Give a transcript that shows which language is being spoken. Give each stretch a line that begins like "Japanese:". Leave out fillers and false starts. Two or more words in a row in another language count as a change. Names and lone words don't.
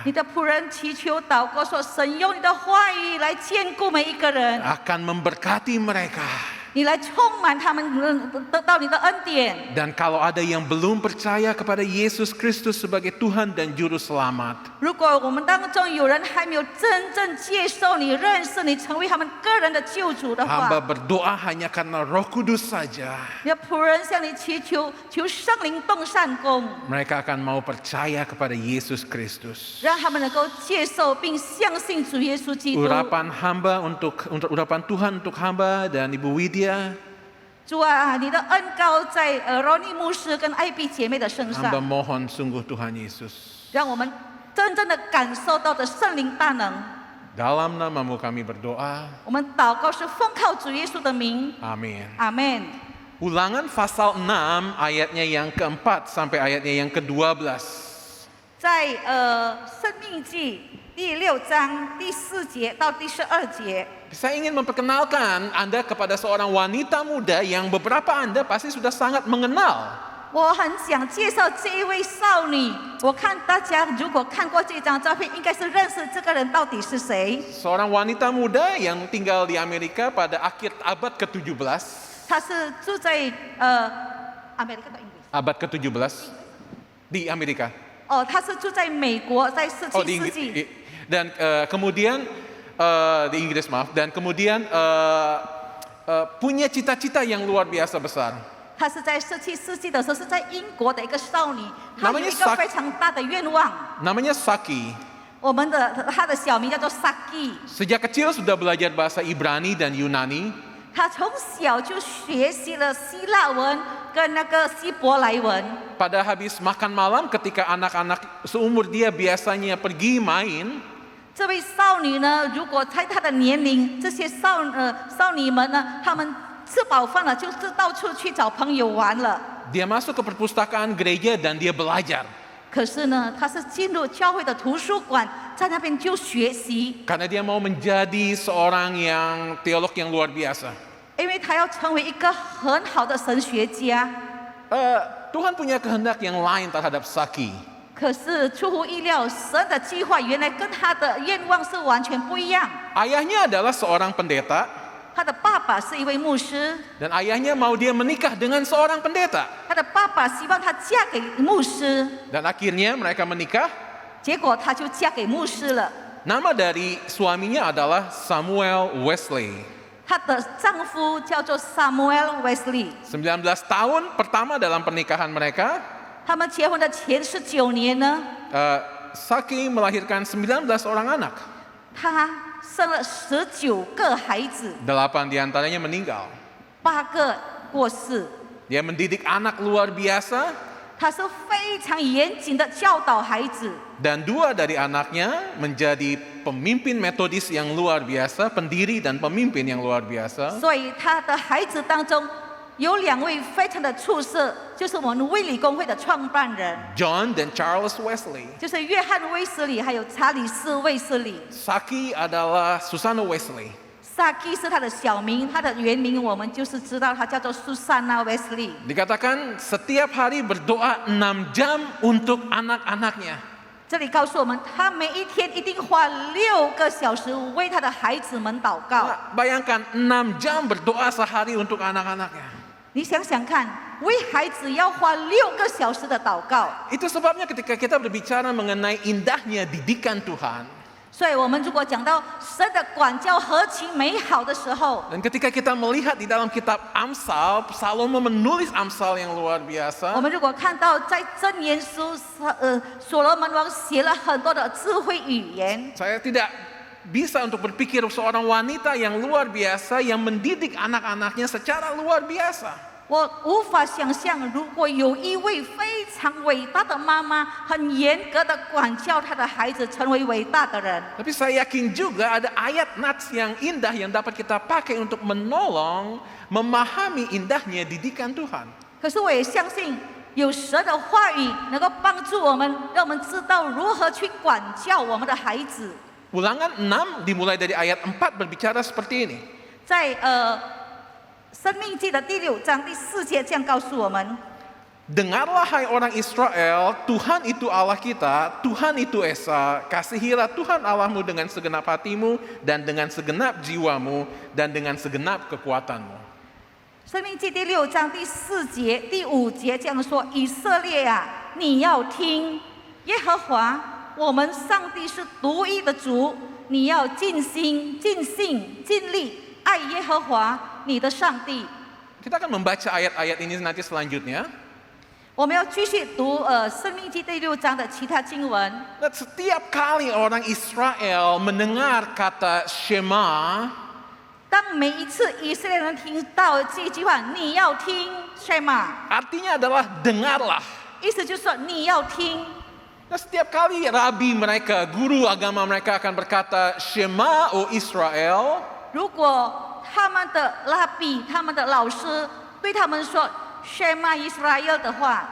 Chinese: 你的仆人祈求祷告说：神用你的话语来坚固每一个人，
Indonesian: akan memberkati mereka.
Chinese: 你来充满他们，得到你的恩典。
Indonesian: Dan kalau ada yang belum percaya kepada Yesus Kristus sebagai Tuhan dan Juru Selamat,
Chinese: 如果我们当中有人还没有真正接受你、认识你，成为他们个人的救主的话，
Indonesian: hamba berdoa hanya karena Roh Kudus saja,
Chinese: 你的仆人向你祈求，求圣灵动善功，
Indonesian: mereka akan mau percaya kepada Yesus Kristus.
Chinese: 让他们能够接受并相信主耶稣基督。
Indonesian: Urapan hamba untuk urapan Tuhan untuk hamba dan Ibu Widya,
Chinese: 主啊，你的恩膏在罗尼牧师跟艾比姐妹的身 hamba 上，
Indonesian: mohon sungguh Tuhan Yesus.
Chinese: 让我们真正的感受到的圣灵大能。
Indonesian: Dalam namamu kami berdoa,
Chinese: 我们祷告是奉靠主耶稣的名，
Indonesian: amin.
Chinese: 阿门。
Indonesian: Ulangan pasal 6 ayatnya yang keempat sampai ayatnya yang ke-12.
Chinese: 在生命记第6章第4节到第12节。
Indonesian: Saya ingin memperkenalkan Anda kepada seorang wanita muda yang beberapa Anda pasti sudah sangat mengenal.
Chinese: 我很想介绍这一位少女，我看大家如果看过这张照片，应该是认识这个人到底是谁。
Indonesian: Seorang wanita muda yang tinggal di Amerika pada akhir abad ke-17.
Chinese: 她是住在
Indonesian: Amerika atau Inggris？ Abad ke-17 di Amerika.
Chinese: 哦，她是住在美国，在17
Indonesian: Oh, di
Chinese: 世
Indonesian: Inggris.
Chinese: 纪。
Indonesian: Dan kemudian di Inggris maaf. Dan kemudian punya cita-cita yang luar biasa besar.
Chinese: 她是在17世纪的时候是在英国的一个少女，她有
Indonesian: Namanya
Chinese: 一个非常大的愿望。
Indonesian: Namanya Saki.
Chinese: 她的小名叫做 Saki。
Indonesian: Sejak kecil sudah belajar bahasa Ibrani dan Yunani.
Chinese: 她从小就学习了希腊文跟那个希伯来文。
Indonesian: Pada habis makan malam ketika anak-anak seumur dia biasanya pergi main,
Chinese: 这位少女呢，如果在她的年龄，这些少女们呢，她们吃饱饭了，就是到处去找朋友玩了。
Indonesian: dia masuk ke perpustakaan gereja dan dia belajar.
Chinese: 可是呢，她是进入教会的图书馆，在那边就学习，
Indonesian: Karena dia mau menjadi seorang yang teolog yang luar biasa.
Chinese: 因为她要成为一个很好的神学家。
Indonesian: Tuhan punya kehendak yang lain terhadap Saki.
Chinese: 可是出乎意料，神的计划原来跟她的愿望是完全不一样。
Indonesian: Ayahnya adalah seorang pendeta
Chinese: 她的爸爸是一位牧师，
Indonesian: dan ayahnya mau dia menikah dengan seorang pendeta.
Chinese: 她的爸爸希望她嫁给牧师，
Indonesian: Dan akhirnya mereka menikah.
Chinese: 结果她就嫁给牧师了。
Indonesian: Nama dari suaminya adalah Samuel Wesley.
Chinese: 她的丈夫叫做 Samuel Wesley，
Indonesian: 19 tahun pertama dalam pernikahan mereka,
Chinese: 他们结婚的前19年呢，
Indonesian: Saki melahirkan 19 orang anak.
Chinese: 她生了19个孩子，
Indonesian: 8 diantaranya meninggal.
Chinese: 8 个过世。
Indonesian: Dia mendidik anak luar biasa
Chinese: 她是非常严谨的教导孩子，
Indonesian: dan 2 dari anaknya menjadi pemimpin metodis yang luar biasa, pendiri dan pemimpin yang luar biasa.
Chinese: 所以她的孩子当中有2位非常的出色，就是我们卫理公会的创办人，
Indonesian: John dan Charles Wesley.
Chinese: 就是约翰威斯理还有查理斯卫斯理。
Indonesian: Saki adalah Susanna Wesley.
Chinese: Saki 是她的小名，她的原名我们就是知道她叫做 Susanna Wesley。
Indonesian: Dikatakan setiap hari berdoa 6 jam untuk anak-anaknya.
Chinese: 这里告诉我们，她每一天一定花6个小时为她的孩子们祷告。
Indonesian: Bayangkan 6 jam berdoa sehari untuk anak-anaknya.
Chinese: 你想想看，为孩子要花6个小时的祷告。
Indonesian: Itu sebabnya ketika kita berbicara mengenai indahnya didikan Tuhan,
Chinese: 所以，我们如果讲到神的管教何其美好的时候，
Indonesian: dan ketika kita melihat di dalam kitab Amsal, Salomo menulis Amsal yang luar
Chinese: 我
Indonesian: biasa.
Chinese: 们如果看到在箴言书，所罗门王写了很多的智慧语言，
Indonesian: Saya tidak bisa untuk berpikir seorang wanita yang luar biasa yang mendidik anak-anaknya secara luar biasa.
Chinese: 我无法想象，如果有一位非常伟大的妈妈，很严格的管教她的孩子，成为伟大的人。
Indonesian: Tapi saya yakin juga ada ayat nats yang indah yang dapat kita pakai untuk menolong memahami indahnya didikan Tuhan.
Chinese: 可是我也相信，有神的话语能够帮助我们，让我们知道如何去管教我们的孩子。
Indonesian: Ulangan 6 dimulai dari ayat 4 berbicara seperti ini.
Chinese: 在生命记的第6章第4节这样告诉我们：
Indonesian: Dengarlah hai orang Israel, Tuhan itu Allah kita, Tuhan itu Esa. Kasihilah Tuhan Allahmu dengan segenap hatimu dan dengan segenap jiwamu dan dengan segenap kekuatanmu.
Chinese: 生命记第6章第4节、第5节这样说：以色列啊，你要听，耶和华我们上帝是独一的主，你要尽心、尽性、尽力爱耶和华你的上帝。
Indonesian: Kita akan membaca ayat-ayat ini nanti selanjutnya.
Chinese: 我们要继续读生命记第6章的其他经文。
Indonesian: Dan setiap kali orang Israel mendengar kata Shema,
Chinese: 当每一次以色列人听到这句话，你要听 Shema，
Indonesian: artinya adalah dengarlah.
Chinese: 意思就是说你要听。
Indonesian: Nah, setiap kali rabi mereka, guru agama mereka akan berkata
Hebrew: Shema, O Israel,
Chinese: 如果他们的拉比、他们的老师对他们说
Hebrew: Shema Israel
Chinese: 的话，